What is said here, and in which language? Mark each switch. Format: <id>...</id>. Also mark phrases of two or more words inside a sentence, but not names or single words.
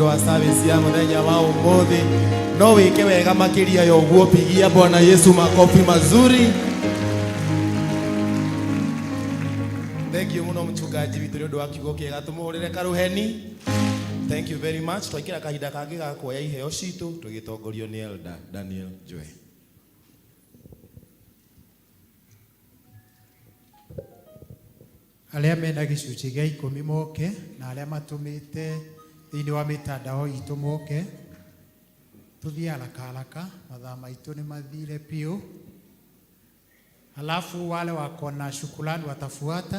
<ki>wa service ya muthenya wa umuthi no wike wega makiria ya uguo</ki> <sw>pigia Bwana Yesu makofi mazuri.</sw> <en>Thank you</en> <ki>muno mchungaji witu ni undu wa kiugo kega tumuhurire karuheni.</ki> <en>Thank you very much.</en> <ki>Twakira kahinda kangi ga kuoya iheo citu tugitongorio ni Elder Daniel Joe. Arĩa mena gĩcunjĩ gĩa 10 moke na arĩa matũmĩte thĩinĩ wa mitandao itũ moke tũthiĩ haraka mathaa maitũ nĩ mathire piũ.</ki> <sw>Halafu wale wako na shukrani watafuata.</sw>